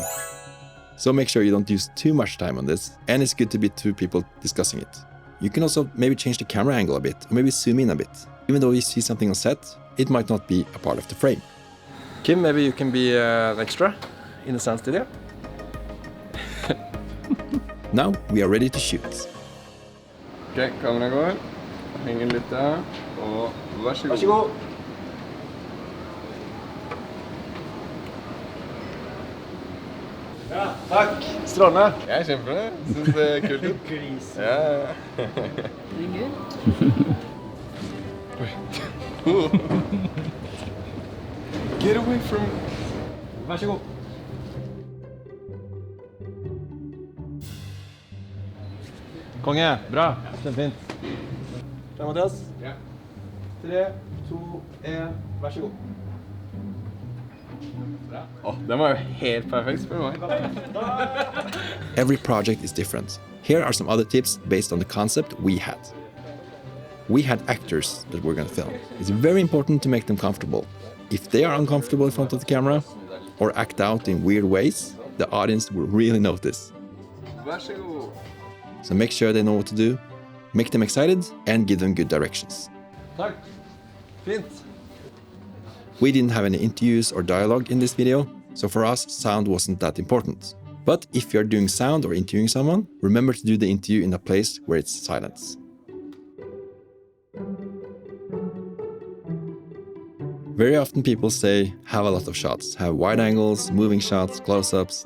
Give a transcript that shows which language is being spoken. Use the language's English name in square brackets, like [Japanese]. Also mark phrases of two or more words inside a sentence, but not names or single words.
[English] So make sure you don't use too much time on this, and it's good to be two people discussing it. You can also maybe change the camera angle a bit, or maybe zoom in a bit. Even though you see something on set, it might not be a part of the frame. Kim, maybe you can be an extra in the sound studio. Now we are ready to shoot. [Norwegian] Ok, kamera går. Henger litt der. Og vær så god. Ja, takk. Strålende. Jeg er kjempebra. Synes det er kult ut. Gris. Ja. [English] Get away from... [Norwegian] Vær så god. Konge, bra. Kjempefint. Bra, Mathias. Ja. 3, 2, 1, vær så god. Den var jo helt perfekt, spør du meg. [English] Every project is different. Here are some other tips based on the concept we had. We had actors that we're going to film. It's very important to make them comfortable. If they are uncomfortable in front of the camera or act out in weird ways, the audience will really notice. [Norwegian] Vær så god. [English] So make sure they know what to do, make them excited, and give them good directions. [Norwegian] Takk. Fint. [English] We didn't have any interviews or dialogue in this video, so for us, sound wasn't that important. But if you're doing sound or interviewing someone, remember to do the interview in a place where it's silence. Very often people say, have a lot of shots, have wide angles, moving shots, close-ups.